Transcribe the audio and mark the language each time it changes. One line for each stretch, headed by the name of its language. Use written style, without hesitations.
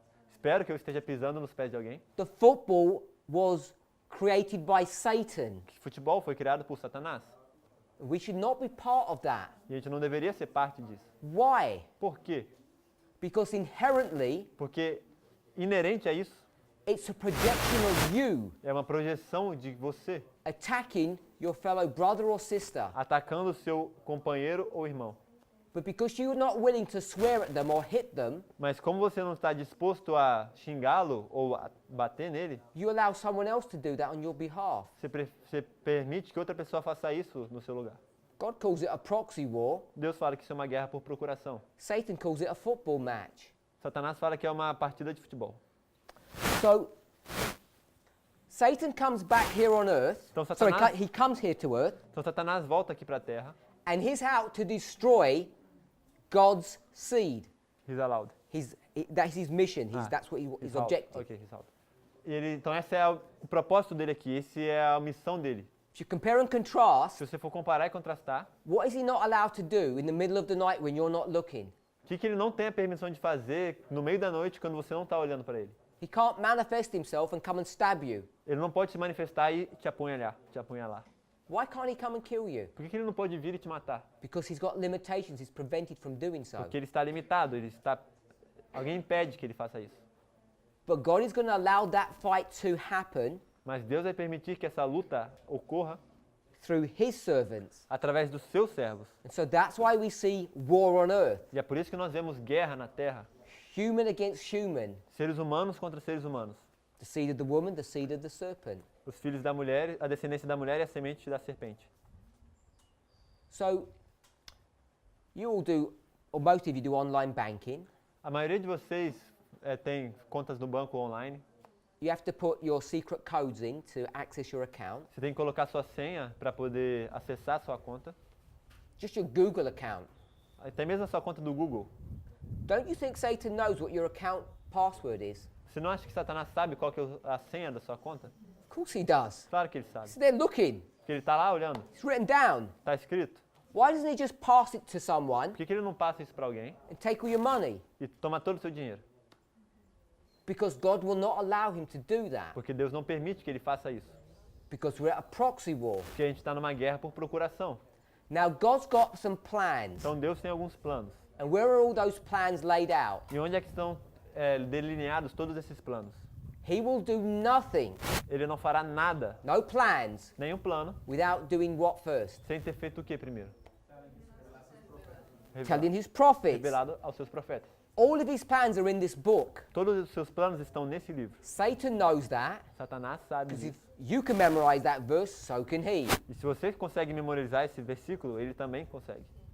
Portuguese: Espero que eu esteja pisando nos pés de alguém.
English: The football was created by Satan.
Portuguese: Que futebol foi criado por Satanás.
English: We should not be part of that.
Portuguese: E a gente não deveria ser parte disso.
English: Why?
Portuguese: Por quê?
English: Because inherently,
Portuguese: Porque inerente a isso
English: it's a projection of you
Portuguese: é uma projeção de você
English: attacking your fellow brother or sister.
Portuguese: atacando o seu companheiro ou irmão.
English: But because you're not willing to swear at them or hit them,
Portuguese: Mas como você não está disposto a xingá-lo ou a bater nele,
English: you allow someone else to do that on your behalf.
Portuguese: você permite que outra pessoa faça isso no seu lugar.
English: God calls it a proxy war.
Portuguese: Deus fala que isso é uma guerra por procuração.
English: Satan calls it a football match.
Portuguese: Satanás fala que é uma partida de futebol.
English: So, Satan comes back here on earth.
Portuguese: Então
English: Sorry,
Portuguese: Satanás,
English: he comes here to earth,
Portuguese: então Satanás volta aqui para a Terra.
English: and he's out to destroy God's seed. He's allowed. That's his mission. That's what his objective. Ok, he's allowed.
Portuguese: Então esse é o propósito dele aqui, esse é a missão dele.
English: If you compare and contrast,
Portuguese: Se você for comparar e contrastar,
English: what is he not allowed to do in the middle of the night when you're not looking?
Portuguese: o que ele não tem a permissão de fazer no meio da noite quando você não está olhando para ele?
English: He can't manifest himself and come and stab you.
Portuguese: Ele não pode se manifestar e te apunhalar.
English: Why can't he come and kill you?
Portuguese: Por que ele não pode vir e te matar?
English: Because he's got limitations. He's prevented from doing so.
Portuguese: Porque ele está limitado, alguém impede que ele faça isso.
English: But God is going to allow that fight to happen
Portuguese: Mas Deus vai permitir que essa luta ocorra
English: through his servants.
Portuguese: através dos seus servos.
English: And so that's why we see war on earth.
Portuguese: E é por isso que nós vemos guerra na Terra.
English: Human against human.
Portuguese: Seres humanos contra seres humanos.
English: The seed of the woman, the seed of the serpent.
Portuguese: Os filhos da mulher, a descendência da mulher e a semente da serpente.
English: So, you all do, or most of you do online banking.
Portuguese: A maioria de vocês tem contas no banco online.
English: You have to put your secret codes in to access your account.
Portuguese: Você tem que colocar sua senha para poder acessar a sua conta.
English: Just your Google account.
Portuguese: Até mesmo a sua conta do Google.
English: Don't you think Satan knows what your account password is?
Portuguese: Você não acha que Satanás sabe qual que é a senha da sua conta?
English: Of course he does.
Portuguese: Claro que ele sabe.
English: So they're looking.
Portuguese: Porque ele está lá olhando.
English: It's written down.
Portuguese: Está escrito.
English: Why doesn't he just pass it to someone
Portuguese: Por que ele não passa isso para alguém
English: and take all your money?
Portuguese: e toma todo o seu dinheiro?
English: Because God will not allow him to do that.
Portuguese: Porque Deus não permite que ele faça isso.
English: Because we're at a proxy war.
Portuguese: Porque a gente está numa guerra por procuração.
English: Now God's got some plans.
Portuguese: Então Deus tem alguns planos.
English: And where are all those plans laid out?
Portuguese: E onde é que estão delineados todos esses planos?
English: He will do nothing,
Portuguese: Ele não fará nada,
English: no plans,
Portuguese: nenhum plano,
English: without doing what first?
Portuguese: sem ter feito o que primeiro?
English: Telling his prophets.
Portuguese: Revelado aos seus profetas.
English: All of his plans are in this book.
Portuguese: Todos os seus planos estão nesse livro.
English: Satan knows that.
Portuguese: Satanás sabe
English: Because if
Portuguese: disso.
English: you can memorize that verse, so can he.
Portuguese: E se você consegue memorizar esse versículo, ele também consegue.